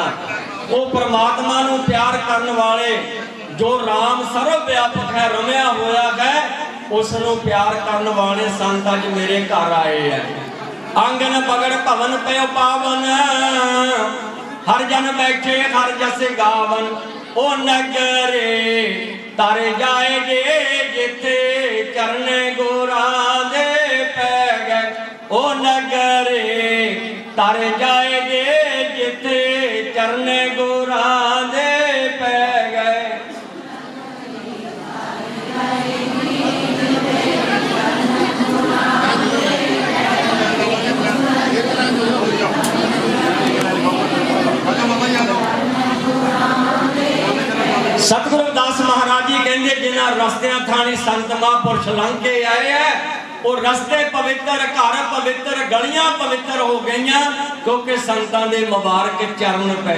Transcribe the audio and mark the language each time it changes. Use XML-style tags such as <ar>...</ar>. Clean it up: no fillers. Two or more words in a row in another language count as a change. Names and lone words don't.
<pa>ਉਹ ਪਰਮਾਤਮਾ ਨੂੰ ਪਿਆਰ ਕਰਨ ਵਾਲੇ ਜੋ ਰਾਮ ਸਰਬ ਵਿਆਪਕ ਹੈ ਰਮਿਆ ਹੋਇਆ ਹੈ ਉਸਨੂੰ ਪਿਆਰ ਕਰਨ ਵਾਲੇ ਸੰਤ ਅੱਜ ਮੇਰੇ ਘਰ ਆਏ ਹਨ।</pa> <hi>आंगन बगड़ भवन पे पावन हर जन बैठे हर जस गावन।</hi> <pa>ਓ ਨਗਰੇ ਤਰ ਜਾਣਗੇ ਜਿੱਥੇ ਚਰਨ ਗੁਰਾਂ ਦੇ ਪੈ ਗਏ। ਓ ਨਗਰੇ ਤਰ ਜਾਣਗੇ ਜਿੱਥੇ ਚਰਨ ਗੁਰਾਂ ਦੇ ਪੈ ਗਏ।</pa> <hi>सतगुरु रविदास महाराज जी कहते</hi> <pa>ਜਿਨ੍ਹਾਂ ਰਸਤਿਆਂ ਥਾਣੀ ਸੰਤ ਮਹਾਂਪੁਰਖ ਲੰਘ ਕੇ ਆਏ ਹਨ ਉਹ ਰਸਤੇ ਪਵਿੱਤਰ, ਘਰ ਪਵਿੱਤਰ, ਗਲੀਆਂ ਪਵਿੱਤਰ ਹੋ ਗਈਆਂ ਕਿਉਂਕਿ ਸੰਤਾਂ ਦੇ ਮੁਬਾਰਕ ਚਰਨ ਪਏ।</pa>